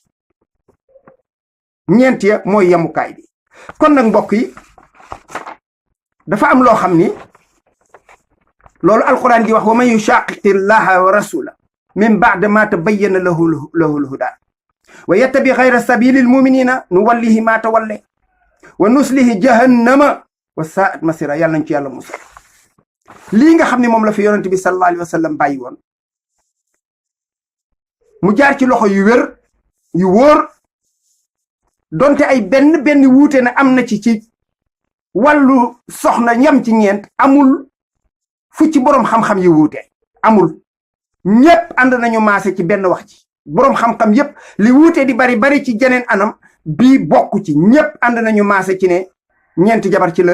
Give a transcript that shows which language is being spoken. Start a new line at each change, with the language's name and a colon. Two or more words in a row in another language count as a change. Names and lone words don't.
Wolof: bi kon nag mbokk yi dafa am loo xam ni loolu alquran di wax
Arabic: ومن يشاقق الله والرسول من بعد ما تبين له الهدى ويتبع غير سبيل المؤمنين نوله ما تولى ونصله جهنم وساءت مصيرا
Wolof: yàlla nañ ci yàlla musal lii nga xam ne moom la fi yonent bi
Arabic: صلى الله عليه وسلم
Wolof: bàyyi woon mu jaar ci loxo yu wér yu wóor donte ay benn wuute na am na ci wàllu soxna ñam ci ñeent amul fu ci boroom xam-xam yi wuute amul ñépp ànd nañu maase ci benn wax ci boroom xam-xam yépp li wuute di bari ci jeneen anam bii bokk ci ñépp ànd nañu maase ci ne ñeenti jabar ci